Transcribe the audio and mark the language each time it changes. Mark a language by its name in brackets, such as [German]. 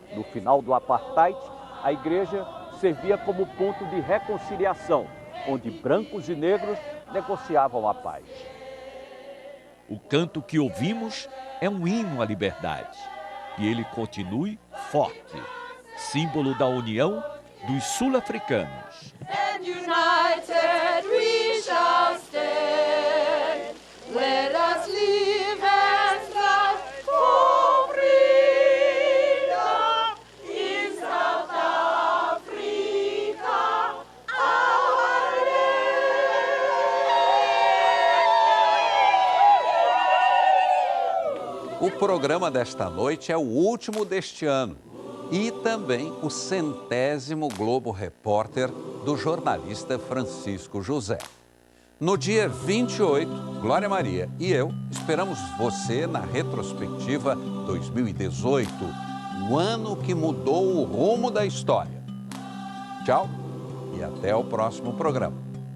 [Portuguese] No final do apartheid, a igreja servia como ponto de reconciliação, onde brancos e negros negociavam a paz. O canto que ouvimos é um hino à liberdade. E ele continue forte, símbolo da união dos sul-africanos. [English] And united we shall stand. Let us live and strive for freedom in South Africa, our land. [Portuguese] O programa desta noite é o último deste ano e também o 100º Globo Repórter do jornalista Francisco José. No dia 28, Glória Maria e eu esperamos você na retrospectiva 2018, o ano que mudou o rumo da história. Tchau e até o próximo programa.